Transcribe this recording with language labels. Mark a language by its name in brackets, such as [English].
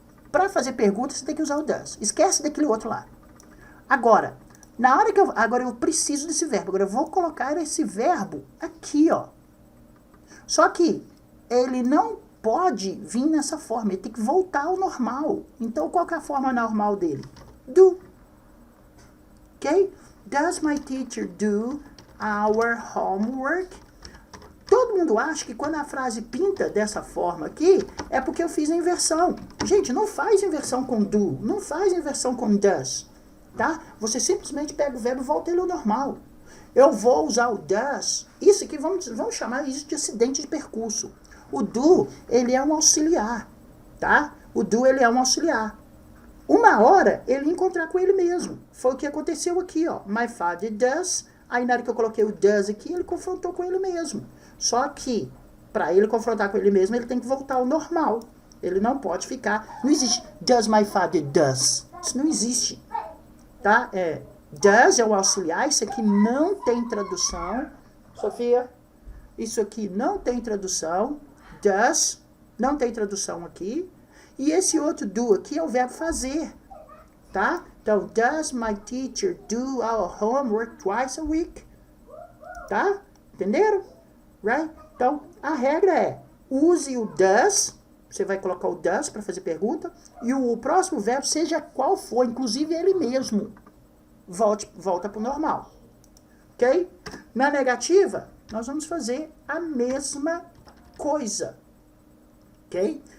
[Portuguese] Para fazer pergunta, você tem que usar o does. Esquece daquele outro lá. Agora, na hora que agora eu preciso desse verbo. Agora eu vou colocar esse verbo aqui, ó. Só que ele não pode vir nessa forma. Ele tem que voltar ao normal. Então, qual que é a forma normal dele? Do. Ok? [English] Does my teacher do our homework? [Portuguese] Todo mundo acha que quando a frase pinta dessa forma aqui, é porque eu fiz a inversão. Gente, não faz inversão com do, não faz inversão com does, tá? Você simplesmente pega o verbo e volta ele ao normal. Eu vou usar o does, isso aqui, vamos chamar isso de acidente de percurso. O do, ele é um auxiliar, tá? O do, ele é um auxiliar. Uma hora, ele ia encontrar com ele mesmo. Foi o que aconteceu aqui, ó. [English] My father does. [Portuguese] Aí, na hora que eu coloquei o does aqui, ele confrontou com ele mesmo. Só que, para ele confrontar com ele mesmo, ele tem que voltar ao normal. Ele não pode ficar... Não existe [English] does my father does. [Portuguese] Isso não existe. Tá? Does é o auxiliar. Isso aqui não tem tradução. Sofia? Isso aqui não tem tradução. Does não tem tradução aqui. E esse outro do aqui é o verbo fazer. Tá? Então, [English] does my teacher do our homework twice a week? [Portuguese] Tá? Entenderam? [English] Right? [Portuguese] Então, a regra é, use o does, você vai colocar o does para fazer pergunta, e o próximo verbo, seja qual for, inclusive ele mesmo, volta para o normal. Ok? Na negativa, nós vamos fazer a mesma coisa. Ok?